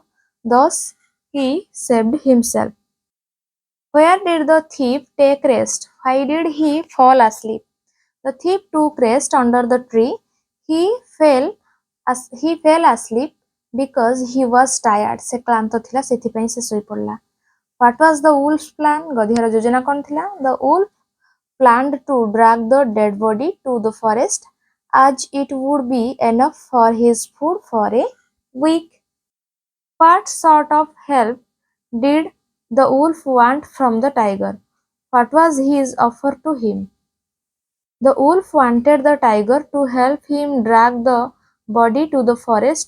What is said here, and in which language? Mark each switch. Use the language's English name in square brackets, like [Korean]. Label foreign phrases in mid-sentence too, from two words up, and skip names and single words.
[English] Thus he saved himself. Where did the thief take rest? Why did he fall asleep? The thief took rest under the tree. He fell he fell asleep because he was tired. [Odia] ସେ କ୍ଳାନ୍ତ ଥିଲା ସେଥିପାଇଁ ସେ ଶୋଇପଡ଼ିଲା. [English] What was the wolf's plan? [Odia] ଗଧିଆର ଯୋଜନା କ'ଣ ଥିଲା? [English] The wolf planned to drag the dead body to the forest as it would be enough for his food for a week. What sort of help did the wolf want from the tiger? What was his offer to him? The wolf wanted the tiger to help him drag the body to the forest.